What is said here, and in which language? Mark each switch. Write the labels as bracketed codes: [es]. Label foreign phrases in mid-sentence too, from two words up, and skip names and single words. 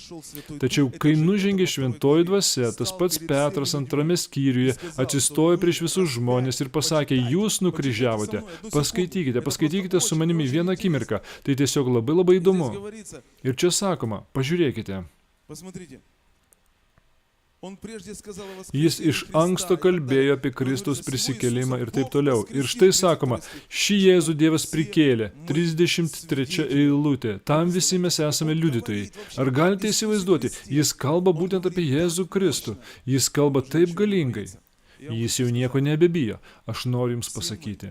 [lt] Tačiau, kai nužengė šventoji dvasia, tas pats Petras antrame skyriuje atsistojo prieš visus žmonės ir pasakė, jūs nukryžiavote, paskaitykite su manimi vieną akimirką, tai tiesiog labai įdomu. Ir čia sakoma, pažiūrėkite. [ru] Он прежде сказал о [lt] Jis [ru] воскресении [lt] iš [ru] Христа [lt] anksto [ru] и так [lt] kalbėjo [ru] далее. [lt] apie Kristaus [ru] Он говорит, [lt] prisikėlimą ir taip [ru] Бог [lt] toliau. Ir [ru] воскресит [lt] štai [ru] вместе [lt] sakoma, [ru] Христу. [lt] šį Jėzų Dievas prikėlė, 33 eilutė. Tam visi mes esame liudytojai. Ar galite įsivaizduoti, jis kalba būtent apie Jėzų Kristų. Jis kalba taip galingai. Jis jau nieko nebebijo. Aš noriu jums pasakyti.